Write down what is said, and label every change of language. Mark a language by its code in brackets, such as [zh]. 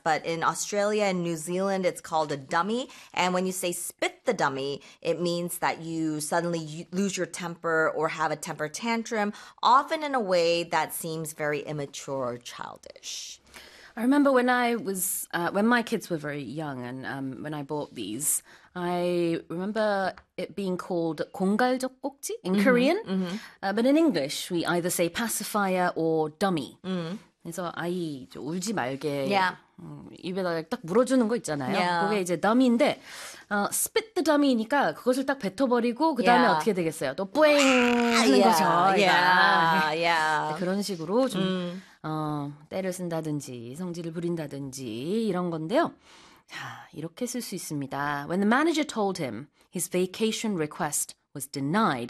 [en] But in Australia and New Zealand, it's called a dummy. And when you say spit the dummy, it means that you suddenly lose your temper or have a temper tantrum, often in a way that seems very immature or childish. I remember when I was, when my kids were very young and when I bought these, I remember it being called 공갈적꼭지 in mm-hmm. Korean. Mm-hmm. But in English, we either say pacifier or dummy. Mm-hmm. [ko] 그래서 아이 이제 울지 말게. [en] Yeah. [ko] 입에다가 딱 물어주는 거 있잖아요. [en] Yeah. [ko] 그게 이제 dummy인데, [en] spit the dummy [ko] 니까 그것을 딱 뱉어버리고 그 다음에 [en] yeah. [ko] 어떻게 되겠어요? 또 뿌잉 하는 [en] yeah. [ko] 거죠. [en] Yeah. Yeah. Yeah. [ko] 그런 식으로 좀... 때를 쓴다든지 성질을 부린다든지 이런 건데요. 자, 이렇게 쓸 수 있습니다. [en] When the manager told him his vacation request was denied,